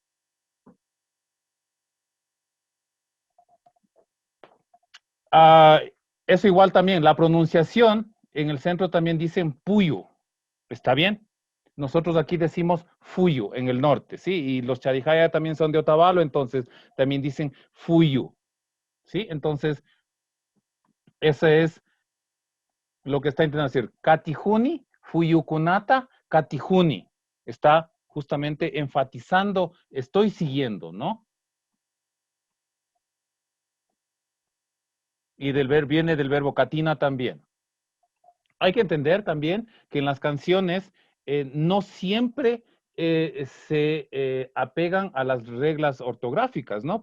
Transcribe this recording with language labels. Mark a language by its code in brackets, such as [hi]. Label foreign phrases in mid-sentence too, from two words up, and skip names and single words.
[es] Eso igual también, la pronunciación, en el centro también dicen puyu, ¿está bien? Nosotros aquí decimos fuyu en el norte, ¿sí? Y los charijaya también son de Otavalo, entonces también dicen fuyu, ¿sí? Entonces, ese es lo que está intentando decir. [qu] Katijuni, fuyukunata, Katihuni. [es] Está justamente enfatizando, estoy siguiendo, ¿no? Y viene del verbo katina también. Hay que entender también que en las canciones no siempre se apegan a las reglas ortográficas, ¿no?